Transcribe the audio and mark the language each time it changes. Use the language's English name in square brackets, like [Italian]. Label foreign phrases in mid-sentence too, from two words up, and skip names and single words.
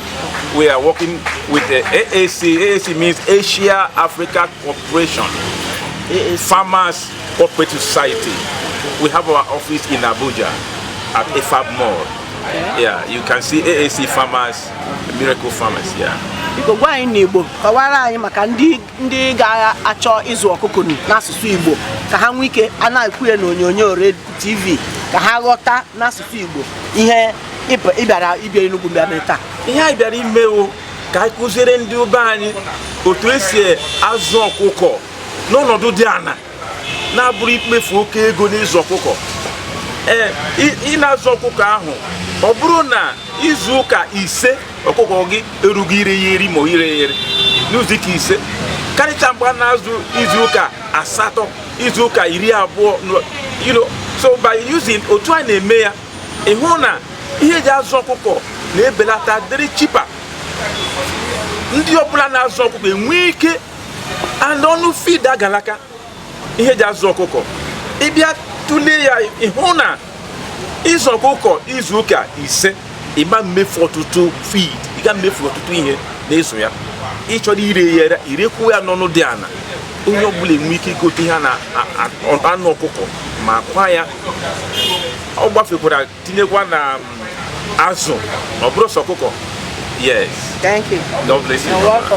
[English] We are working with the AAC. AAC means Asia Africa Cooperation. Farmers Cooperative Society. We have our office in Abuja at EFAB Mall. Yeah, you can see AAC Farmers, Miracle Farmers, yeah. [Igbo] Biko gwa anyị n'Igbo kọwara anyị maka ndị ga-achọ ịzụ ọkụkọ n'asụsụ Igbo ka ha nwee ike a na-ekwu ya n'onyonyo TV ka ha ghọta n'asụsụ Igbo ihe ịbịara Enugu bịa mee taa. Ihe anyị bịara imewo ka anyị kụziere ndị ube anyị otu esi azụ ọkụkọ n'ọnọdụ dị ana na-abụrụ ikpefu oke ego n'ịzụ ọkụkọ. Ị na-azụ ọkụkọ ahụ ọ bụrụ na izu ụka ise ọkụkọ gị erughị ire ya eri ma ire ya eri n'ụzọ ike ise karịcha mgbe a na-azụ izu ụka asatọ izu ụka 20, [English] you know, so by using [Igbo] otu a na-eme ya ịhụ na ihe eji azụ ọkụkọ na-ebelata dịrị cheaper. Ndị ọbụla na-azụ ọkụkọ enwe ike and ọnụ feed agalaka ihe eji azụ ọkụkọ ịbịa tụlee ya ịhụ na ịzụ ọkụkọ izu ụka ise ịma mmefu ọtụtụ feed, ị ga mmefu ọtụtụ ihe na-eso ya. Ịchọrọ ire ya irekwu ya n'ọnụ dị ana, onye ọbụla enwe ike igote ihe na anụ ọkụkọ ma kwa ya ọ gbafekwara tinyekwa na azụ ọ bụrụ sọ ọkụkọ. [English] Yes. Thank you. God bless you. You're welcome.